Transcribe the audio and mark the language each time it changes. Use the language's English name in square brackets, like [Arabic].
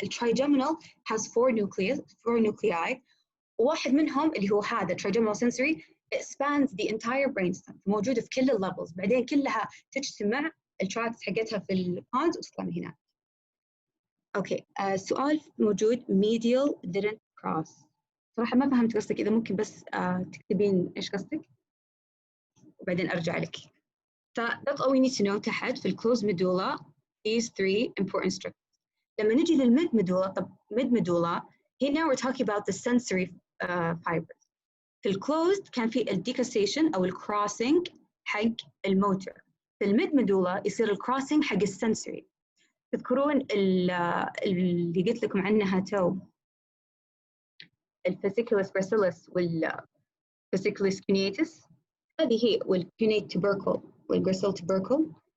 [Arabic] الترايجيمينال has 4 nuclei، وواحد منهم اللي هو هذا trigeminal sensory [English] it spans the entire brainstem، [Arabic] موجودة في كل الليفلز، بعدين كلها تجتمع التراكس حقتها في البونز وتطلع من هنا. اوكي السؤال موجود medial didn't cross، صراحة ما فهمت قصدك، إذا ممكن بس تكتبين إيش قصدك وبعدين أرجع لك. [English] that's all we need to know [Arabic] تحت في الclosed medulla [English] these 3 important structures. [Arabic] لما نجي للmid medulla، طب mid medulla هنا [English] we're talking about the sensory fibers. [Arabic] في الclosed كان في decussation أو crossing حق الموتور، في الميد medulla يصير الكروسنج حق السنسوري. تذكرون اللي قلت لكم عنها تو الفاسيكولس براسيلس والفاسيكولس كونيتس، هذه هي، والكونيت تبركل والجراسيل تبركل.